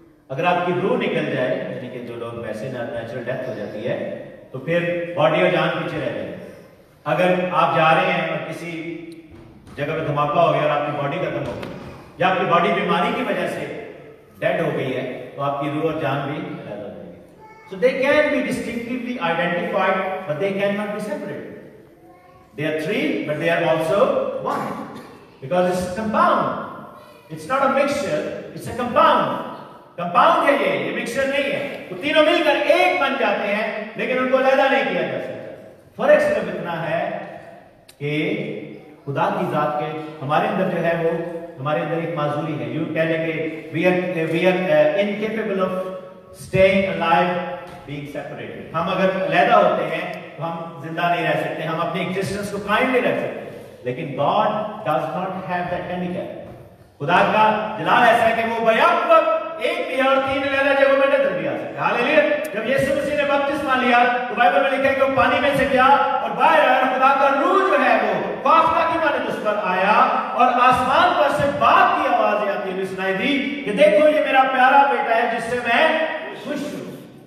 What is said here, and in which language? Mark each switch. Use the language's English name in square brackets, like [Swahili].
[Urdu] اگر آپ کی روح نکل جائے, یعنی کہ جو لوگ ویسے نیچرل ڈیتھ ہو جاتی ہے, تو پھر باڈی اور جان پیچھے رہ جائے گی. اگر آپ جا رہے ہیں اور کسی جگہ پہ دھماکہ ہو گیا اور آپ کی باڈی ختم ہو گئی, یا آپ کی باڈی بیماری کی وجہ سے ڈیڈ ہو گئی ہے, تو آپ کی روح اور جان بھی علیحدہ ہو جائے گی. [English] So they can be distinctively identified, but they cannot be separated. They are 3, but they are also 1. Because it's a compound. It's not a mixture, it's a compound. [Urdu] Compound ہے یہ mixture نہیں ہے. وہ تینوں مل کر ایک بن جاتے ہیں, لیکن ان کو علیحدہ نہیں کیا جا سکتا. فرق صرف اتنا ہے کہ خدا کی ذات کے ہمارے اندر جو ہے وہ ہمارے اندر ایک معذوری ہے. یوں کہہ لیں کہ [English] we are incapable of staying alive, being separated. [Urdu] ہم اگر علیحدہ ہوتے ہیں تو ہم زندہ نہیں رہ سکتے, ہم اپنی ایگزسٹنس کو قائم نہیں رکھ سکتے. [English] لیکن God does not have that handicap. [Urdu] خدا کا جلال ایسا ہے کہ وہ بیک وقت ایک بھی اور تین علیحدہ جگہوں میں نظر بھی آ سکتا ہے. ہاللیلویا. جب یسوع مسیح نے بپتسمہ لیا تو بائبل میں لکھا ہے کہ وہ پانی میں سے گیا اور باہر آیا, خدا کا روح جو ہے وہ فاختہ کی مانند اس پر آیا اور آسمان پر سے باپ کی آوازیں آتی ہوئی سنائی دی کہ دیکھو یہ میرا پیارا بیٹا ہے جس سے میں خوش ہوں.